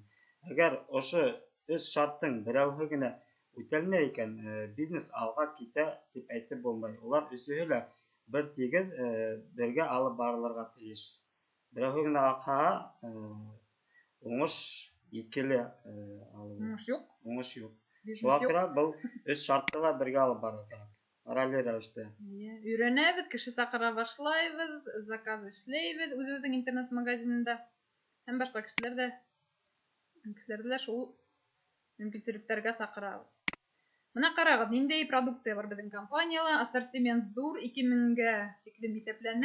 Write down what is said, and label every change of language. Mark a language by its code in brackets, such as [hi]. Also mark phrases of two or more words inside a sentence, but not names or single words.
[ba] Әгәр ошо 3 шарттың берәүһе генә үтәлмәй икән, бизнес алға китә дип әйтеп булмай. Улар өсөһө лә бер тигеҙ бергә алып барылырға тейеш. Берәүһе генә аҡһаһа, уңыш икеле алып. Уңыш юҡ. Шуға күрә был 3 шартты ла бергә алып барырға кәрәк. ралли рәвештә. [tt] Өйрәнәбез, кеше сакыра башлайбыз, заказ эшләйбез үзебезнең интернет магазинында. Һәм башка кешеләрдә шул мөмкинчелекләргә сакырабыз. Менә карагыз, ниндәй продукция бар безнең компаниялә, ассортимент зур, 2000-гә тиклем исәпләнә.